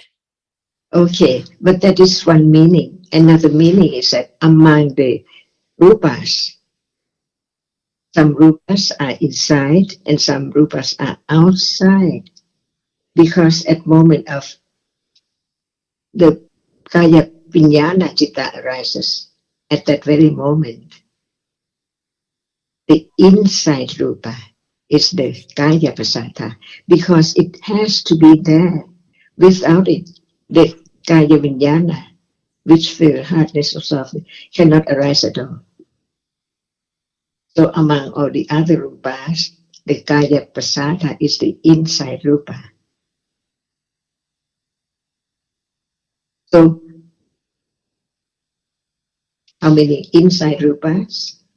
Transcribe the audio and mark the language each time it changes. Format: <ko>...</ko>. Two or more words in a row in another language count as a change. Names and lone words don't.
<en>Okay, but that is one meaning. Another meaning is that among the rupas, some rupas are inside and some rupas are outside. Because at moment of the</en> <pi>kaya vijnana citta</pi> <en>arises, at that very moment, the inside rupa is the</en> <pi>kaya pasata,</pi> <en>because it has to be there. Without it, the</en> <pi>kaya vijnana,</pi> <en>which feel hardness or softness, cannot arise at all. So among all the other rupas, the</en> <pi>kaya pasata</pi> <en>is the inside rupa. So how many inside rupas?</en>